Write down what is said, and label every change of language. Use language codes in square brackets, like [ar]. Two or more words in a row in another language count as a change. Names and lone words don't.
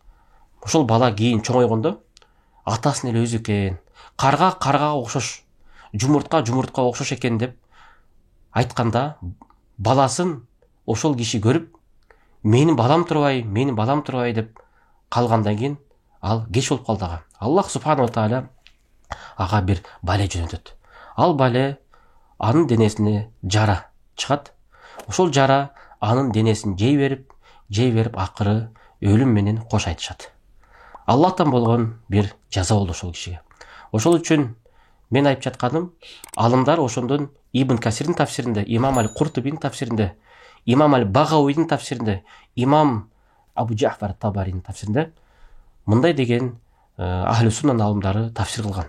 [ky] Ошол бала кийин чоңойгондо атасынын эле өзү экен, карга окшош, жумуртка окшош экен деп айтканда, баласын ошол киши көрүп, менин балам турбай деп калгандан кийин ал кеч болуп калды ага. [ar] الله سبحانه وتعالى [ky] ага бир бале жөнөтөт. Ал бале анын денесине жара чыгат. Ошол жара анын денесин жей берип акыры өлүм менен кош айтышат. Аллахтан болгон бир жаза болду ошол кишиге. Ошол үчүн мен айтып жатканым, алымдар ошондон Ибн Касирдин тафсиринде, Имам Аль-Куртубинин тафсиринде, Имам Аль-Багауидин тафсиринде, Имам Абу Джафар Табаринин тафсиринде мындай деген [ar] أهل السنة [ky] алымдары тафсир кылган.